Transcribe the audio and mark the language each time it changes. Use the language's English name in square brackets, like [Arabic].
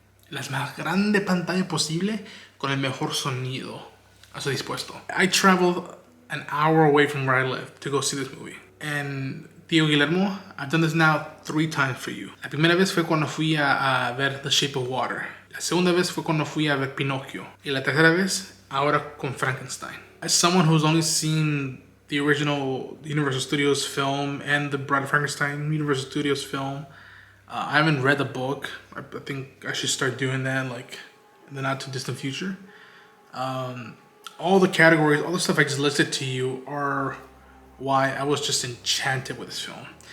[Spanish] La más grande pantalla posible con el mejor sonido a su dispuesto. [English] I traveled an hour away from where I live to go see this movie. And Tío Guillermo, I've done this now 3 times for you. [Spanish] La primera vez fue cuando fui a ver The Shape of Water. La segunda vez fue cuando fui a ver Pinocchio. Y la tercera vez, ahora con Frankenstein. [English] As someone who's only seen the original Universal Studios film and the Bride of Frankenstein Universal Studios film, I haven't read the book. I think I should start doing that like in the not too distant future. All the categories, all the stuff I just listed to you are why I was just enchanted with this film.